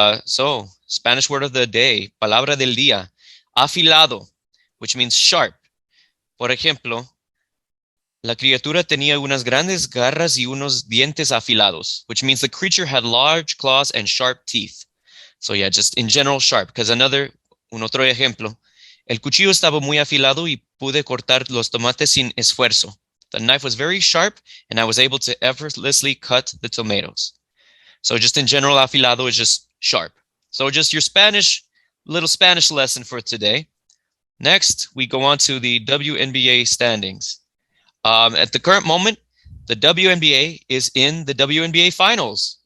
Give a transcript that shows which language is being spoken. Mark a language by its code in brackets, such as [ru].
[en] So, Spanish word of the day, [es] palabra del día, [en] afilado, which means sharp. [es] Por ejemplo, la criatura tenía unas grandes garras y unos dientes afilados, [en] which means the creature had large claws and sharp teeth. So yeah, just in general sharp. [es] Because un otro ejemplo, el cuchillo estaba muy afilado y pude cortar los tomates sin esfuerzo. [en] The knife was very sharp and I was able to effortlessly cut the tomatoes. So just in general, afilado is just sharp. So just your little Spanish lesson for today. Next, we go on to the Wnba Standings. At the current moment, the WNBA is in the WNBA Finals.